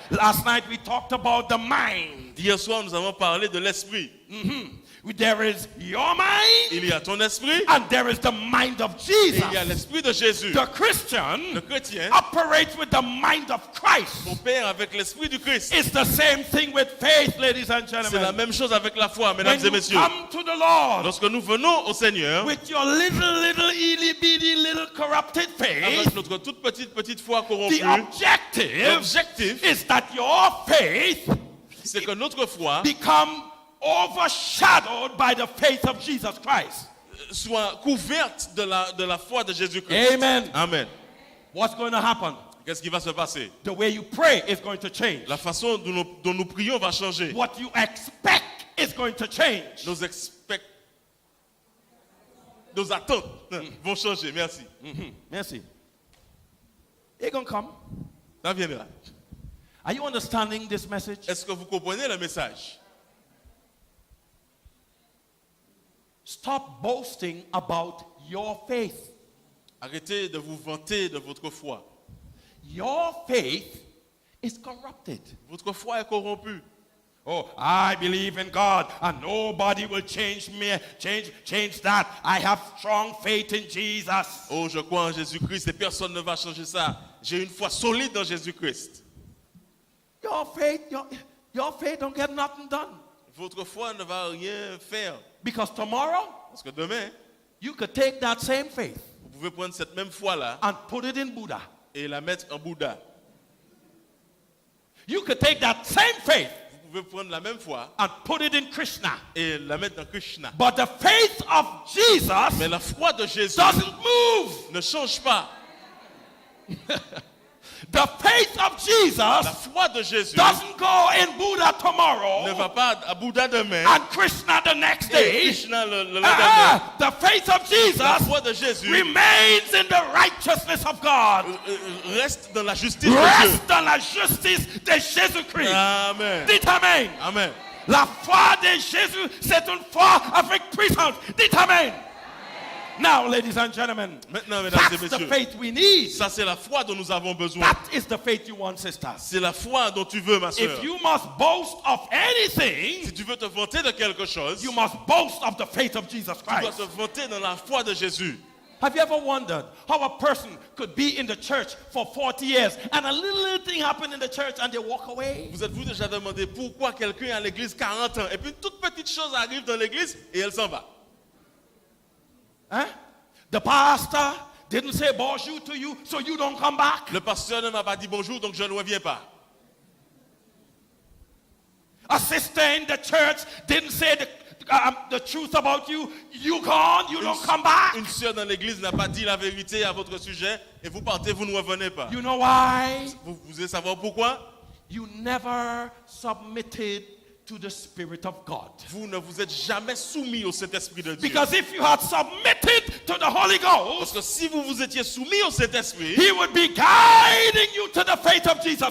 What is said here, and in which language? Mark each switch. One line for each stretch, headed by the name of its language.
English: Last night we talked about the mind.
French: Hier soir, nous avons parlé de l'esprit.
English: There is your mind
French: Il y a ton esprit
English: and there is the mind of
French: et
English: Jesus.
French: il y a l'esprit de Jésus.
English: The Christian
French: Le chrétien
English: operates with the mind of Christ.
French: opère avec l'esprit du Christ.
English: It's the same thing with faith, ladies and
French: C'est la
English: gentlemen.
French: même chose avec la foi, mesdames
English: When
French: et
English: you
French: messieurs.
English: come to the Lord
French: Lorsque nous venons au Seigneur
English: with your little itty bitty little corrupted faith,
French: avec notre toute petite foi
English: the
French: corrompue,
English: objective
French: l'objectif,
English: is that your faith
French: c'est que notre foi
English: become overshadowed by the faith of Jesus Christ.
French: soit couverte de la foi de Jésus-Christ.
English: Amen.
French: Amen.
English: What's going to happen?
French: Qu'est-ce qui va se passer?
English: The way you pray is going to change.
French: La façon dont nous prions va changer.
English: What you expect is going to change.
French: Nos attentes vont changer. Merci.
English: Merci. It's going to come.
French: Ça viendra.
English: Are you understanding this message?
French: Est-ce que vous comprenez le message?
English: Stop boasting about your faith.
French: Arrêtez de vous vanter de votre foi.
English: Your faith is corrupted.
French: Votre foi est corrompue.
English: Oh, I believe in God and nobody will change me, change that. I have strong faith in Jesus.
French: Oh, je crois en Jésus-Christ et personne ne va changer ça. J'ai une foi solide dans Jésus-Christ.
English: Your faith don't get nothing done.
French: Votre foi ne va rien faire.
English: Because tomorrow,
French: Parce que demain,
English: you could take that same faith
French: vous pouvez prendre cette même foi-là
English: and put it in Buddha.
French: et la mettre en Bouddha.
English: You could take that same faith
French: Vous pouvez prendre la même foi
English: and put it in Krishna.
French: et la mettre dans Krishna.
English: But the faith of Jesus
French: Mais la foi de Jésus
English: doesn't move.
French: ne change pas.
English: The faith of
French: La
English: Jesus
French: foi de Jésus
English: doesn't go in Buddha
French: ne
English: tomorrow
French: va pas à Bouddha demain
English: and Krishna the next
French: et
English: day.
French: Krishna le lendemain.
English: The faith of
French: La
English: Jesus
French: foi de Jésus
English: remains in the righteousness of God.
French: reste dans la justice de Dieu. Reste dans la justice de Jésus-Christ.
English: Amen.
French: Dites Amen. Amen. La foi de Jésus, c'est une foi avec puissance. Dites Amen.
English: Now, ladies and gentlemen,
French: Maintenant, mesdames et
English: that's the
French: messieurs,
English: faith we need.
French: ça c'est la foi dont nous avons besoin.
English: That is the faith you want, sister.
French: C'est la foi dont tu veux, ma soeur.
English: If you must boast of anything,
French: Si tu veux te vanter de quelque chose,
English: you must boast of the faith of Jesus
French: tu dois
English: Christ.
French: te vanter dans la foi de Jésus.
English: Have you ever wondered how a person could be in the church for 40 years and a little thing happened in the church and they walk away?
French: Vous êtes-vous déjà demandé pourquoi quelqu'un est à l'église 40 ans et puis une toute petite chose arrive dans l'église et elle s'en va? Huh?
English: The pastor didn't say bonjour to you, so you don't come back.
French: Le pasteur ne m'a pas dit bonjour, donc je ne reviens pas.
English: A sister in the church didn't say the truth about you. You gone, you don't come back.
French: Une sœur dans l'église n'a pas dit la vérité à votre sujet et vous partez, vous ne revenez pas.
English: You know why?
French: Vous voulez savoir pourquoi?
English: You never submitted to the Spirit of God.
French: Vous ne vous êtes jamais soumis au Saint-Esprit de Dieu.
English: Because if you had submitted to the Holy
French: Parce
English: Ghost,
French: que si vous vous étiez soumis au Saint-Esprit,
English: He would be guiding you to the faith of Jesus